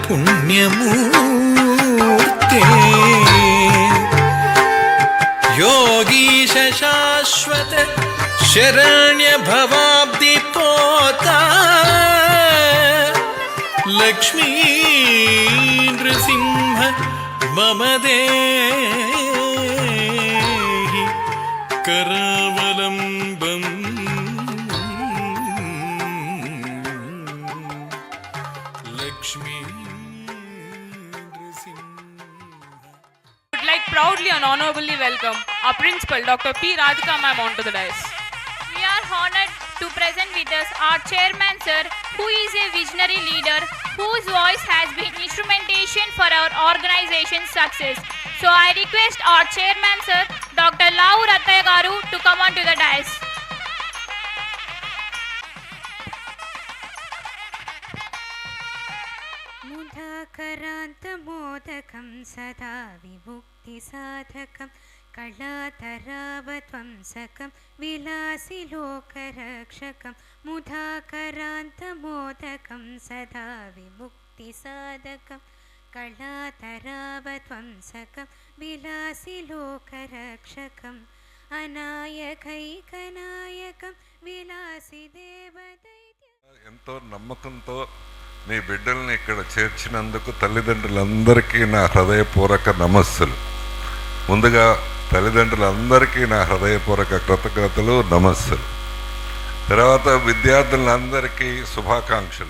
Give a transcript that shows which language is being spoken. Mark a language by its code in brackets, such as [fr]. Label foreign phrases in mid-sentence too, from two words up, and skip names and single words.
[sa] पुण्यमूर्ते योगीश शाश्वत शरण्य भवाब्दि पोता लक्ष्मी नृसिंह मम देहि करावलम्बम् लक्ष्मी नृसिंह. [en] Would like proudly and honorably welcome our principal Dr. P. Radhika ma'am onto the dais. We are honored to present with us our chairman sir, who is a visionary leader whose voice has been instrumentation for our organization's success. So I request our chairman sir, Dr. Lau Rattaya garu, to come on to the dais. [sa] मुदाकरान्तमोदकं सदा विमुक्तिसाधकं कलातरावत्वंसकं विलासिलोकरक्षकं मुदाकरान्तमोदकं सदा विमुक्तिसाधकं कलातरावत्वंसकं विलासिलोकरक्षकम् अनायकैकनायकं विलासिदेवदैत्य. [te] ఎంతో నమ్మకంతో మీ బిడ్డల్ని ఇక్కడ చేర్చినందుకు తల్లిదండ్రులందరికీ నా హృదయపూర్వక నమస్సులు. ముందుగా తల్లిదండ్రులందరికీ నా హృదయపూర్వక కృతజ్ఞతలు, నమస్సులు. తర్వాత విద్యార్థులందరికీ శుభాకాంక్షలు.